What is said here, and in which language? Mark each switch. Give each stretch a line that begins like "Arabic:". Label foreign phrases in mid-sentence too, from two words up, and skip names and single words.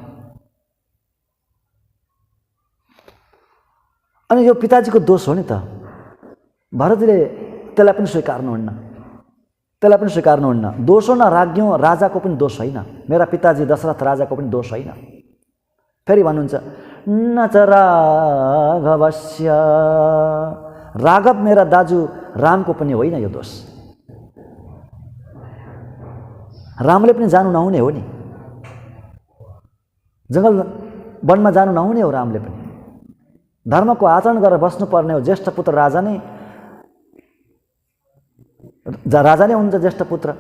Nepali: अनि यो पिताजीको दोष हो नि त। भरतजीले त्यसलाई पनि स्वीकार्नुहुन्न, त्यसलाई पनि स्वीकार्नुहुन्न। दोष हो
Sanskrit: न राज्ञो,
Nepali: राजाको पनि दोष होइन, मेरा पिताजी दशरथ राजाको पनि दोष होइन। फेरि भन्नुहुन्छ
Sanskrit: न च राघवस्य,
Nepali: राघव मेरा दाजु रामको पनि होइन यो दोष। रामले पनि जानु नहुने हो नि, जङ्गल वनमा जानु नहुने हो रामले पनि। धर्मको आचरण गरेर बस्नुपर्ने हो। ज्येष्ठ पुत्र राजा नै हुन्छ, ज्येष्ठ पुत्र।